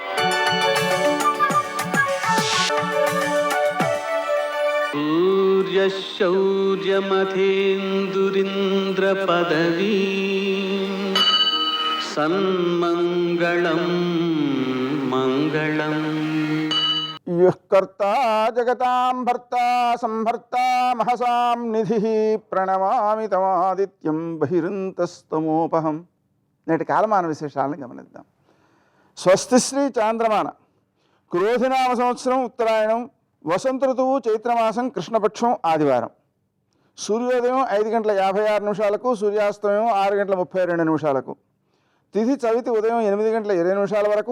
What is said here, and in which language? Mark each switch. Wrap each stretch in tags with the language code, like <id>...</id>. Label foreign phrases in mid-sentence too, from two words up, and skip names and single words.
<sa>सूर्यशौर्यमथेन्दुरिन्द्रपदवी सन्मङ्गलं मङ्गलम् यः कर्ता जगतां भर्ता संभर्ता महसां निधिः ప్రణమామి తమాదిత్యం బహిరంతస్తమోపహం.</sa> <te>నేటి కాలమాన విశేషాలను గమనిద్దాం. స్వస్తి శ్రీ చాంద్రమాన క్రోధినామ సంవత్సరం ఉత్తరాయణం వసంత ఋతువు చైత్రమాసం కృష్ణపక్షం ఆదివారం. సూర్యోదయం 5:56 సూర్యాస్తమయం 6:32 తిథి చవితి ఉదయం 8:20 వరకు.</te>